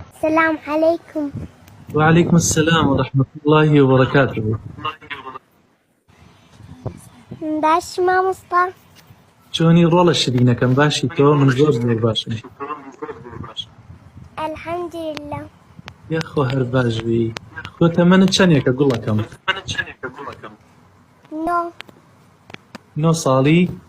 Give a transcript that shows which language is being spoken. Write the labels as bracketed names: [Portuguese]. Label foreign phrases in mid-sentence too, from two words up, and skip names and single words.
[Arabic] السلام عليكم. وعليكم السلام ورحمة الله وبركاته. [Central Kurdish] باش مامۆستا؟ چۆنی ڕۆڵە شرینەکەم باشی تۆ؟ من زۆر باشم. الحەمدولillah. یاخۆ هەر باشبی. تۆ تەمەنت چەندێکە گوڵەکەم؟ 9 ساڵی؟